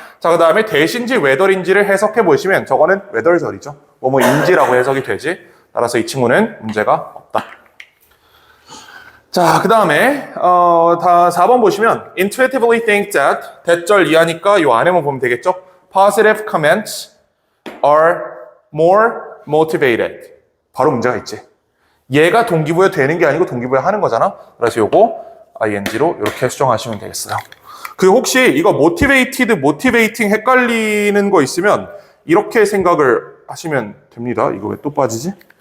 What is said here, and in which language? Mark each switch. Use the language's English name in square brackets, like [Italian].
[Korean] 자, 그 다음에 대신지 웨더인지를 해석해 보시면 저거는 웨더절이죠. 뭐뭐인지라고 해석이 되지. 따라서 이 친구는 문제가 없다. 자, 그 다음에 다 4번 보시면 [English] intuitively think that [Korean] 대절 이하니까 요 안에만 보면 되겠죠. [English] Positive comments are more motivated. [Korean] 바로 문제가 있지. 얘가 동기부여 되는 게 아니고 동기부여 하는 거잖아. 그래서 요거 ing로 이렇게 수정하시면 되겠어요. 그 혹시 이거 motivated, motivating 헷갈리는 거 있으면 이렇게 생각을 하시면 됩니다. 이거 왜 또 빠지지?